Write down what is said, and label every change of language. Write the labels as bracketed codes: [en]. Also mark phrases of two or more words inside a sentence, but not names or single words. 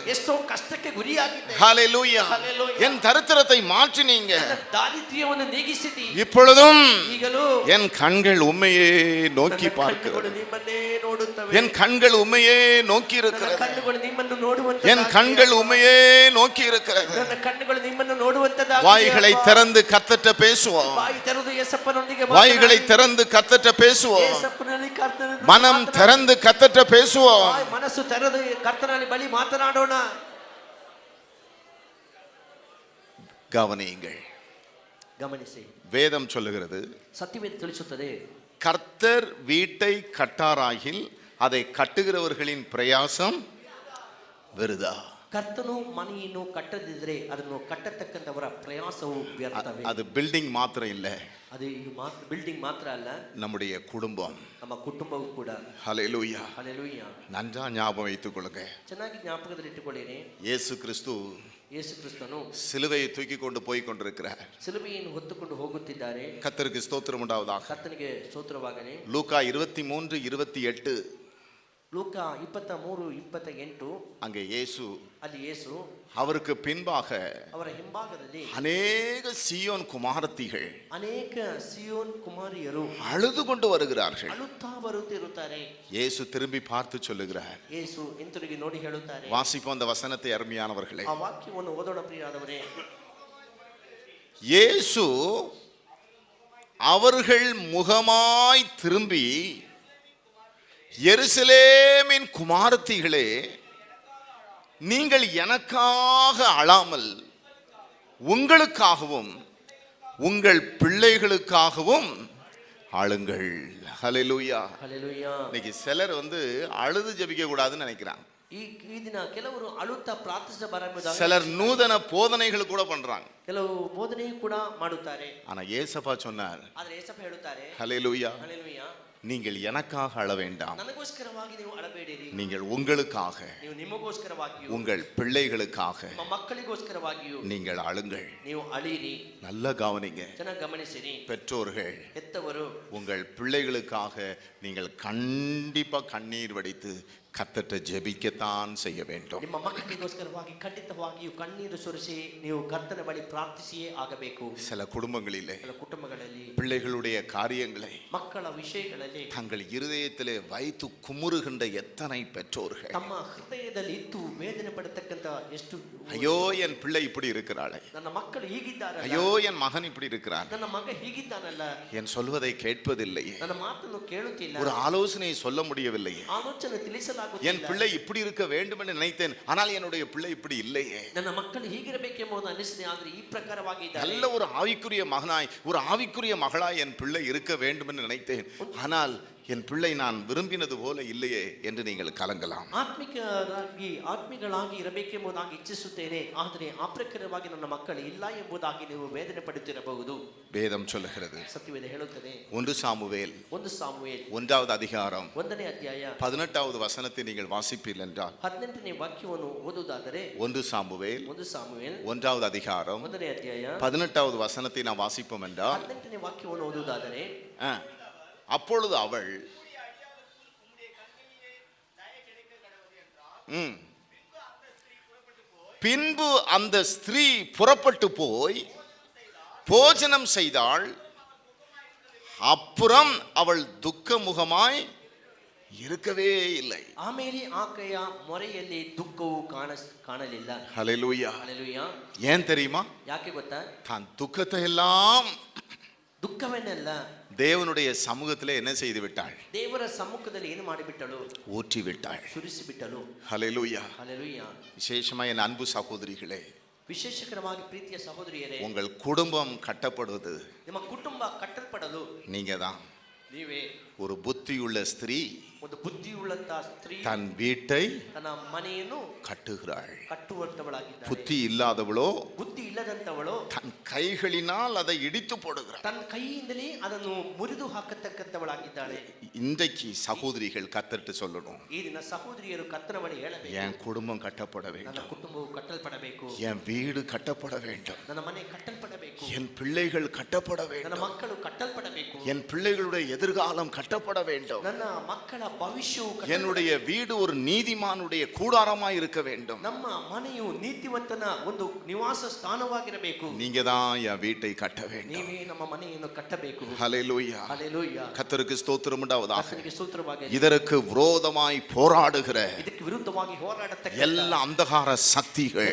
[kn] ಎಷ್ಟೋ ಕಷ್ಟಕ್ಕೆ ಗುರಿಯಾಗಿದ್ದೆ. [ta] ஹalleluya. Hallelujah. என் தரித்திரத்தை மாற்றினீங்க. [kn] ನನ್ನ ದಾರಿದ್ರ್ಯವನ್ನು ನೀಗಿಸಿದಿ. [ta] இப்பொழுதும் [kn] ಈಗಲೂ [ta] என் கண்கள் உம்மையே நோக்கி [kn] ನನ್ನ [ta] பார்க்கிறது. [kn] ಕಣ್ಣುಗಳು ನಿಮ್ಮನ್ನೇ ನೋಡುತ್ತವೆ. [ta] என் கண்கள் உம்மையே நோக்கி [kn] ನನ್ನ [ta] இருக்கிறது. [kn] ಕಣ್ಣುಗಳು ನಿಮ್ಮನ್ನು ನೋಡುವಂತ. [ta] என் கண்கள் உம்மையே நோக்கி இருக்கிறது. [kn] ನನ್ನ ಕಣ್ಣುಗಳು ನಿಮ್ಮನ್ನು ನೋಡುವಂತದ್ದಾಗಿದೆ. [ta] வாய்களை திறந்து கர்த்தர்ட்ட பேசுவோம். [kn] ಬಾಯಿ ತೆರೆದು ಯೇಸಪ್ಪನೊಂದಿಗೆ [ta] வாய்களை திறந்து கர்த்தர்ட்ட பேசுவோம். [kn] ಯೇಸಪ್ಪನಲ್ಲಿ ಕರ್ತನ [ta] மனம் திறந்து கர்த்தர்ட்ட பேசுவோம். [kn] ಮನಸ್ಸು ತೆರೆದು ಕರ್ತನಲ್ಲಿ ಬಳಿ ಮಾತನಾಡೋಣ. [ta] கவனியுங்கள். [kn] ಗಮನಿಸಿ, [ta] வேதம் சொல்லுகிறது, [kn] ಸತ್ಯವೇದ ತಿಳಿಸುತ್ತದೆ, [ta] கர்த்தர் வீட்டை கட்டாராகில் அதை கட்டுகிறவர்களின் பிரயாசம் விருதா. [kn] ಕರ್ತನು ಮನೆಯನ್ನು ಕಟ್ಟದಿದ್ರೆ ಅದನ್ನು ಕಟ್ಟತಕ್ಕಂಥವರ ಪ್ರಯಾಸವು ವ್ಯರ್ಥವೇ. [ta] அது பில்டிங் மாத்திரம் இல்ல, [kn] ಅದು ಬಿಲ್ಡಿಂಗ್ ಮಾತ್ರ ಅಲ್ಲ, [ta] நம்முடைய குடும்பம். [kn] ನಮ್ಮ ಕುಟುಂಬವೂ ಕೂಡ. [ta] ஹalleluya. [kn] ಹಲ್ಲೆಲೂಯಾ. [ta] நன்றா ஞாபகம் வைத்துக் கொள்ளுங்க. [kn] ಚೆನ್ನಾಗಿ ಜ್ಞಾಪಕದಲ್ಲಿಟ್ಟುಕೊಳ್ಳಿರಿ. [ta] இயேசு கிறிஸ்து [kn] ಯೇಸು ಕ್ರಿಸ್ತನು [ta] சிலுவையை தூக்கி கொண்டு போய் கொண்டிருக்கிறார். [kn] ಸಿಲುಬೆಯನ್ನು ಹೊತ್ತುಕೊಂಡು ಹೋಗುತ್ತಿದ್ದಾರೆ. [ta] கர்த்தருக்கு ஸ்தோத்திரம் உண்டாவதாக. [kn] ಕರ್ತನಿಗೆ ಸ್ತೋತ್ರವಾಗಲಿ. [ta] லூக்கா 23:28 [kn] ಲೂಕ 23:28 [ta] அங்கே இயேசு, [kn] ಅಲ್ಲಿ ಯೇಸು [ta] அவருக்கு பின்பாக [kn] ಅವರ ಹಿಂಭಾಗದಲ್ಲಿ [ta] அநேக சீயோன் குமாரத்திகள் [kn] ಅನೇಕ ಸಿಯೋನ್ ಕುಮಾರಿಯರು [ta] அழுது கொண்டு வருகிறார்கள். [kn] ಅಳುತ್ತಾ ಬರುತ್ತಿರುತ್ತಾರೆ. [ta] இயேசு திரும்பி பார்த்து சொல்லுகிறார். [kn] ಯೇಸು ಹಿಂತಿರುಗಿ ನೋಡಿ ಹೇಳುತ್ತಾರೆ. [ta] வாசிப்போம் அந்த வசனத்தை அருமையானவர்களே. [kn] ಆ ವಾಕ್ಯವನ್ನು ಓದೋಣ ಪ್ರಿಯರಾದವರೇ. [ta] இயேசு அவர்கள் முகமாய் திரும்பி, எருசலேமின் குமாரத்திகளே, நீங்கள் எனக்காக அழாமல் உங்களுக்காகவும் உங்கள் பிள்ளைகளுக்காகவும் அழுங்கள். ஹல்லேலூயா. [kn] ಹಲ್ಲೆಲೂಯಾ. [ta] இன்னைக்கு சிலர் அழுது ஜெபிக்க கூடாதுன்னு நினைக்கிறாங்க. [kn] ಈ ದಿನ ಕೆಲವರು ಅಳುತ್ತಾ ಪ್ರಾರ್ಥಿಸಬಾರದು. [ta] சிலர் நூதன போதனைகள் கூட பண்றாங்க. [kn] ಕೆಲವು ಬೋಧನೆಯೂ ಕೂಡ ಮಾಡುತ್ತಾರೆ. [ta] ஆனா ஏசப்பா சொன்னார், [kn] ಆದರೆ ಯೇಸಪ್ಪ ಹೇಳುತ್ತಾರೆ, [ta] ஹல்லேலூயா, [kn] ಹಲ್ಲೆಲೂಯಾ, [ta] நீங்கள் எனக்காக அழ வேண்டாம், [kn] ನನಗೋಸ್ಕರವಾಗಿ ನೀವು ಅಳಬೇಡಿರಿ. [ta] நீங்கள் உங்களுக்காக [kn] ನೀವು ನಿಮಗೋಸ್ಕರವಾಗಿಯೂ [ta] உங்கள் பிள்ளைகளுக்காக [kn] ನಿಮ್ಮ ಮಕ್ಕಳಿಗೋಸ್ಕರವಾಗಿಯೂ [ta] நீங்கள் அழுங்கள். [kn] ನೀವು ಅಳಿರಿ. [ta] நல்ல கவனிங்க [kn] ಚೆನ್ನಾಗಿ ಗಮನಿಸಿರಿ. [ta] பெற்றோர்கள், [kn] ಹೆತ್ತವರು [ta] உங்கள் பிள்ளைகளுக்காக நீங்கள் கண்டிப்பா கண்ணீர் வடித்து கர்த்தர்ட்ட ஜெபிக்கத்தான் செய்ய வேண்டும். [kn] ನಿಮ್ಮ ಮಕ್ಕಳಿಗೋಸ್ಕರವಾಗಿ ಖಂಡಿತವಾಗಿಯೂ ಕಣ್ಣೀರು ಸುರಿಸಿ ನೀವು ಕರ್ತನ ಬಳಿ ಪ್ರಾರ್ಥಿಸಿಯೇ ಆಗಬೇಕು. [ta] சில குடும்பங்களிலே [kn] ಕೆಲ ಕುಟುಂಬಗಳಲ್ಲಿ [ta] பிள்ளைகளுடைய காரியங்களை [kn] ಮಕ್ಕಳ ವಿಷಯಗಳಲ್ಲಿ [ta] தங்கள் இருதயத்திலே வைத்து குமுறுகின்ற எத்தனை பெற்றோர்கள். [kn] ತಮ್ಮ ಹೃದಯದಲ್ಲಿ ಇತ್ತು ವೇದನೆ ಪಡತಕ್ಕಂತ ಎಷ್ಟು, [ta] ஐயோ என் பிள்ளை இப்படி இருக்கிறாளே, [kn] ನನ್ನ ಮಕ್ಕಳು ಹೀಗಿದ್ದಾರೆ, [ta] ஐயோ என் மகன் இப்படி இருக்கிறான், [kn] ನನ್ನ ಮಗ ಹೀಗಿದ್ದಾನಲ್ಲ, [ta] என் சொல்வதை கேட்பதில்லையே, [kn] ನನ್ನ ಮಾತನ್ನು ಕೇಳುತ್ತಿಲ್ಲ, [ta] ஒரு ஆலோசனை சொல்ல முடியவில்லையே, [kn] ಆಲೋಚನೆ ತಿಳಿಸಲಾಗುತ್ತಿಲ್ಲ, [ta] என் பிள்ளை இப்படி இருக்க வேண்டும் என்று நினைத்தேன், ஆனால் என்னுடைய பிள்ளை இப்படி இல்லையே, [kn] ನನ್ನ ಮಕ್ಕಳು ಹೀಗಿರಬೇಕೆಂಬುದು ಅನಿಸಿದೆ, ಆದರೆ ಈ ಪ್ರಕಾರವಾಗಿ ಇದ್ದಾರೆ. [ta] நல்ல ஒரு ஆவிக்குரிய மகனாய் ஒரு ஆவிக்குரிய மகளாய் என் பிள்ளை இருக்க வேண்டும் என்று நினைத்தேன், ஆனால் என் பிள்ளை நான் விரும்பினது போல இல்லையே என்று நீங்கள் கலங்கலாம். [kn] ಆತ್ಮಿಗಳಾಗಿ ಇರಬೇಕೆಂಬುದಾಗಿ ಇಚ್ಛಿಸುತ್ತೇನೆ, ಆದರೆ ಆ ಪ್ರಕಾರವಾಗಿ ನನ್ನ ಮಕ್ಕಳು ಇಲ್ಲ ಎಂಬುದಾಗಿ ನೀವು ವೇದನೆ ಪಡುತ್ತಿರಬಹುದು. [ta] வேதம் சொல்லுகிறது, [kn] ಸತ್ಯವೇದ ಹೇಳುತ್ತದೆ. [ta] 1 சாமுவேல் [kn] 1 ಸಾಮುವೇಲ್ [ta] 1வது அதிகாரம் [kn] 1ನೇ ಅಧ್ಯಾಯ [ta] 18வது வசனத்தை நீங்கள் வாசிப்பீர்கள் என்றால், [kn] 18ನೇ ವಾಕ್ಯವನ್ನು ಓದುವುದಾದರೆ [ta] 1 சாமுவேல் [kn] 1 ಸಾಮುವೇಲ್ [ta] 1வது அதிகாரம் [kn] 1ನೇ ಅಧ್ಯಾಯ [ta] 18வது வசனத்தை நாம் வாசிப்போம் என்றால், [kn] 18ನೇ ವಾಕ್ಯವನ್ನು ಓದುವುದಾದರೆ, [ta] அப்பொழுது அவள் பின்பு அந்த ஸ்திரீ புறப்பட்டு போய் போஜனம் செய்தாள், அப்புறம் அவள் துக்கமுகமாய் இருக்கவே இல்லை. [kn] ಆಮೇಲೆ ಆಕೆಯ ಮೊರೆಯಲ್ಲಿ ದುಃಖವು ಕಾಣಲಿಲ್ಲ. [ta] ஹல்லேலூயா. [kn] ಹಲ್ಲೆಲೂಯಾ. [ta] ஏன் தெரியுமா? [kn] ಯಾಕೆ ಗೊತ್ತಾ? [ta] தான் துக்கத்தை எல்லாம் [kn] ದುಃಖವನ್ನೆಲ್ಲ [ta] தேவனுடைய சமூகத்திலே என்ன செய்து விட்டாள்? [kn] ದೇವರ ಸಮ್ಮುಖದಲ್ಲಿ ಏನು ಮಾಡಿಬಿಟ್ಟಳು? [ta] ஊற்றி விட்டாள். [kn] ಸುರಿಸಿ ಬಿಟ್ಟಳು. [ta] ஹல்லேலூயா. [kn] ಹಲ್ಲೆಲೂಯಾ. [ta] விசேஷமா என் அன்பு சகோதரிகளே, [kn] ವಿಶೇಷಕರವಾಗಿ ಪ್ರೀತಿಯ ಸಹೋದರಿಯರೇ, [ta] உங்கள் குடும்பம் கட்டப்படுவது [kn] ನಿಮ್ಮ ಕುಟುಂಬ ಕಟ್ಟಲ್ಪಡಲು [ta] நீங்க தான். [kn] ನೀವೇ. [ta] ஒரு புத்தியுள்ள ஸ்திரீ [kn] ಒಂದು ಬುದ್ಧಿಯುಳ್ಳಂತ ಸ್ತ್ರೀ [ta] தன் வீட்டை [kn] ತನ್ನ ಮನೆಯನ್ನು [ta] கட்டுகிறாள். [kn] ಕಟ್ಟುವಂತವಳಾಗಿದ್ದಾಳೆ. [ta] புத்தி இல்லாதவளோ [kn] ಬುದ್ಧಿ ಇಲ್ಲದಂತವಳು [ta] தன் கைகளினால் அதை இடித்து போடுகிறாள். [kn] ತನ್ನ ಕೈಯಿಂದಲೇ ಅದನ್ನು ಮುರಿದು ಹಾಕತಕ್ಕಂತವಳಾಗಿದ್ದಾಳೆ. [ta] இன்றைக்கு சகோதரிகள் கத்தட்டு சொல்லணும், [kn] ಈ ದಿನ ಸಹೋದರಿಯರು ಕರ್ತನ ಬಳಿ ಹೇಳಬೇಕು, [ta] என் குடும்பம் கட்டப்பட [kn] ನನ್ನ [ta] வேண்டும், [kn] ಕುಟುಂಬವು ಕಟ್ಟಲ್ಪಡಬೇಕು, [ta] என் வீடு கட்டப்பட வேண்டும், [kn] ನನ್ನ ಮನೆ ಕಟ್ಟಲ್ಪಡಬೇಕು, [ta] என் பிள்ளைகள் கட்டப்பட [kn] ನನ್ನ [ta] வேண்டும், [kn] ಮಕ್ಕಳು ಕಟ್ಟಲ್ಪಡಬೇಕು, [ta] என் பிள்ளைகளுடைய எதிர்காலம் கட்டப்பட வேண்டும், [kn] ನನ್ನ ಮಕ್ಕಳ ಭವಿಷ್ಯವು [ta] என்னுடைய வீடு ஒரு நீதிமானுடைய கூடாரமாய் இருக்க வேண்டும். [kn] ನಮ್ಮ ಮನೆಯು ನೀತಿವಂತನ ಒಂದು ನಿವಾಸ ಸ್ಥಾನವಾಗಿರಬೇಕು. [ta] நீங்க தான் என் வீட்டை கட்ட வேண்டும். [kn] ನೀವೇ ನಮ್ಮ ಮನೆಯನ್ನು ಕಟ್ಟಬೇಕು. [ta] ஹல்லேலூயா. [kn] ಹಲ್ಲೆಲೂಯಾ. [ta] கர்த்தருக்கு ஸ்தோத்திரம் உண்டாவதாக. [kn] ಕರ್ತನಿಗೆ ಸ್ತೋತ್ರವಾಗಲಿ. [ta] இதற்கு விரோதமாய் போராடுகிற [kn] ಇದಕ್ಕೆ ವಿರುದ್ಧವಾಗಿ ಹೋರಾಡತಕ್ಕ [ta] எல்லா அந்தகார சக்திகள்